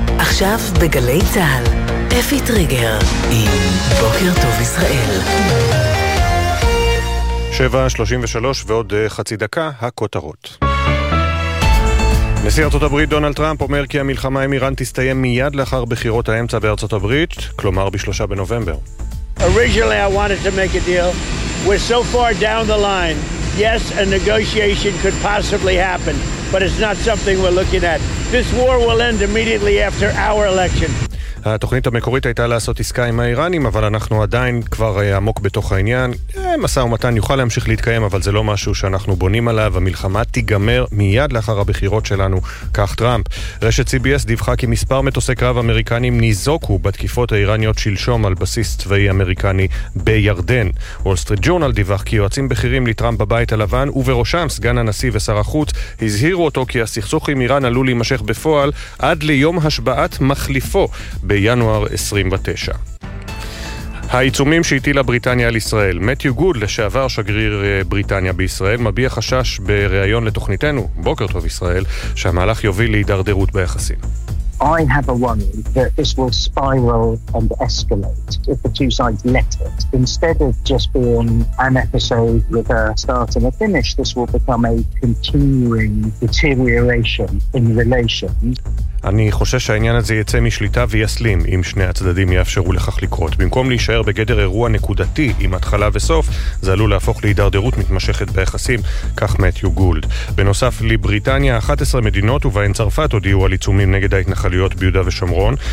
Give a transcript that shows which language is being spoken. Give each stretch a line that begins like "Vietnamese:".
Hebrew: עכשיו בגלי צהל, אפי טריגר עם בוקר טוב ישראל. 7:33 ועוד חצי דקה, הכותרות. נשיא ארצות הברית דונלד טראמפ אומר כי המלחמה עם איראן תסתיים מיד לאחר בחירות האמצע בארצות הברית, כלומר בשלושה בנובמבר.
English: Originally I wanted to make a deal. We're so far down the line. Yes, a negotiation could possibly happen, but it's not something we're looking at. This war will end immediately after our election.
Hebrew: התוכנית המקורית הייתה לעשות עסקה עם האיראנים, אבל אנחנו עדיין כבר עמוק בתוך העניין. מסע ומתן יוכל להמשיך להתקיים, אבל זה לא משהו שאנחנו בונים עליו. המלחמה תיגמר מיד לאחר הבחירות שלנו, כך טראמפ. רשת CBS דיווחה כי מספר מטוסי קרב אמריקנים ניזוקו בתקיפות האיראניות שלשום על בסיס צבאי אמריקני בירדן. וול סטריט ג'ורנל דיווח כי יועצים בכירים לטראמפ בבית הלבן, ובראשם סגן הנשיא ושר החוץ, הזהירו אותו כי הסכסוך עם איראן עלול להימשך בפועל עד ליום השבעת מחליפו בינואר 29. העיצומים שהטילה בריטניה על ישראל. מתיו גוד, לשעבר שגריר בריטניה בישראל, מביע חשש בריאיון לתוכניתנו, בוקר טוב ישראל, שהמהלך יוביל להידרדרות ביחסים.
English: I have a worry that this will spiral and escalate if the two sides let it. Instead of just being an episode with a start and a finish, this will become a continuing deterioration in relations.
Hebrew: אני חושש שהעניין הזה יצא משליטה ויסלים אם שני הצדדים יאפשרו לכך לקרות. במקום להישאר בגדר אירוע נקודתי עם התחלה וסוף, זה עלול להפוך להידרדרות מתמשכת ביחסים, כך מתיו גולד. בנוסף לבריטניה, 11 מדינות ובהן צרפת הודיעו על עיצומים נגד ההתנחלויות ביהודה ושומרון.